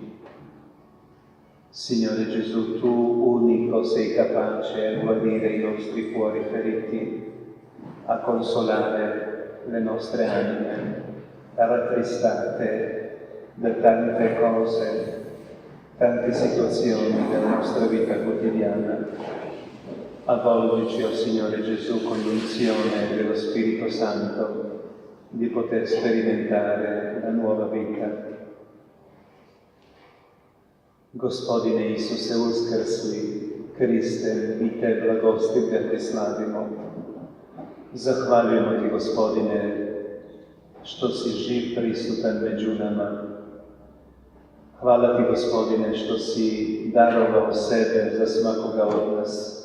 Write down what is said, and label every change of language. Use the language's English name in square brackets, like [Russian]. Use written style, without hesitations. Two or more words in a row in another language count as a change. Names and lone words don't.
[Italian] Signore Gesù, tu unico sei capace a guarire i nostri cuori feriti, a consolare le nostre anime, rattristate da tante cose, tante situazioni della nostra vita quotidiana. Avvolgici, oh Signore Gesù, con l'unzione dello Spirito Santo, di poter sperimentare la nuova vita. [Croatian] Gospodine Isuse, uskrsli, Kriste, mi te blagosti te slavimo. Zahvaljujemo ti, Gospodine, što si živ, prisutan među nama. Hvala ti, Gospodine, što si darovao sebe za svakoga od nas.